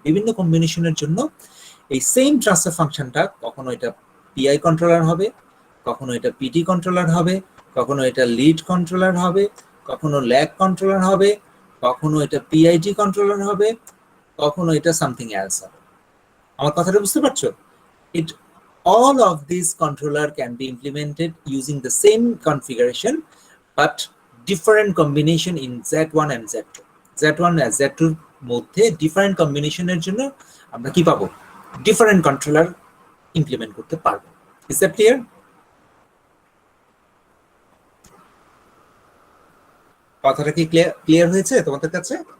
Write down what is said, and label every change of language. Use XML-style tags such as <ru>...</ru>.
<bn>বিভিন্ন কম্বিনেশনের জন্য এই সেম ট্রান্সফার ফাংশনটা কখনো এটা PI কন্ট্রোলার হবে, কখনো এটা PT কন্ট্রোলার হবে, কখনো এটা লিড কন্ট্রোলার হবে, কখনো ল্যাগ কন্ট্রোলার হবে, কখনো এটা PID কন্ট্রোলার হবে, কখনো এটা সামথিং এলস হবে। আমার কথাটা বুঝতে পারছো?</bn> <en>all of these controller can be implemented using the same configuration but different combination in Z1 and Z2.</en> <bn>Z1 and Z2 এর মধ্যে different combination এর জন্য আমরা কি পাবো, different controller implement করতে পারবো।</bn> <en>Is that clear?</en> <bn>কথাটা কি ক্লিয়ার হয়েছে তোমাদের কাছে?</bn>